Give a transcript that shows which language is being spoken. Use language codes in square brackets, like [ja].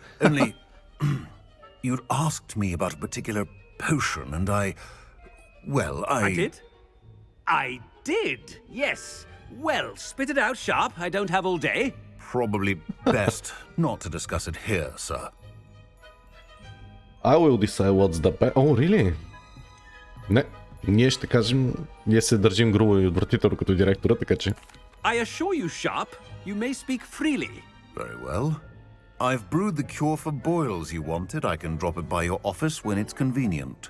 [en] Only, you'd asked me about a particular potion, and well, I did? I did, yes. Well, spit it out, Sharp. I don't have all day. Probably best not to discuss it here, sir. I will decide what's the best. Oh, really? [bg] Не, ние ще кажем, ние се държим грубо и отвратително като директора, така че... [en] I assure you, Sharp, you may speak freely. Very well. I've brewed the cure for boils you wanted. I can drop it by your office when it's convenient.